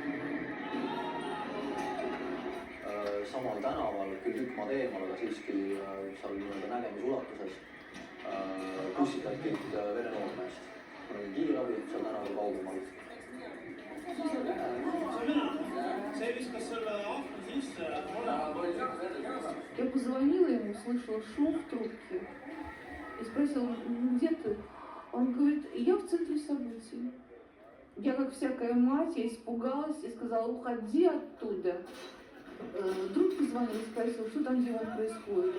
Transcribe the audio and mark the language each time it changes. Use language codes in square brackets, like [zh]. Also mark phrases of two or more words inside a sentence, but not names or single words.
[et] Samal tänaval, küll tükk maad eemal, aga siiski seal nägemisulatuses püssitati vene noormeest. Kiirabi seal tänaval kaugemal. see viskas selle akna sisse. [ru] Я позвонила ему, слышала шум в трубке и спросила, где ты? Он говорит, я в центре событий. Я, как всякая мать, я испугалась и сказала, уходи оттуда. Друг позвонил и спросил, что там делом происходит.